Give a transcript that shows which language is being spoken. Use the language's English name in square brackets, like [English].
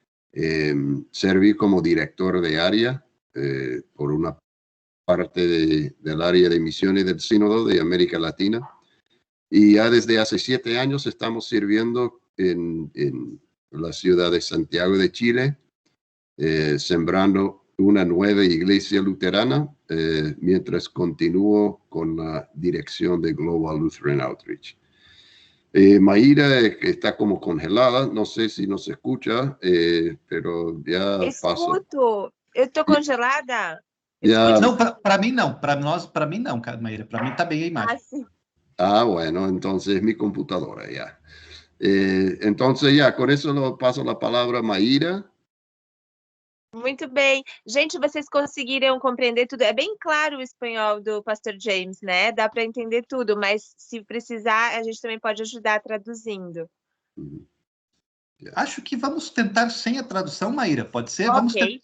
[Spanish] Serví como director de área por una parte del área de misiones del Sínodo de América Latina, y ya desde hace 7 años estamos sirviendo en la ciudad de Santiago de Chile, sembrando una nueva iglesia luterana, mientras continúo con la dirección de Global Lutheran Outreach. Maíra está como congelada, no sé si nos escucha, pero ya paso. [Portuguese] Escuto, eu tô congelada? [Spanish] Ya. [Portuguese] Não, para mim não, para mim não, Maíra, para mim está bem a imagem. Sim. [Spanish] Bueno, entonces mi computadora ya. Entonces ya, con eso lo paso la palabra a Maíra. [Portuguese] Muito bem. Gente, vocês conseguiram compreender tudo? É bem claro o espanhol do pastor James, né? Dá para entender tudo, mas se precisar, a gente também pode ajudar traduzindo. Acho que vamos tentar sem a tradução, Maíra, pode ser? Ok, Vamos ter...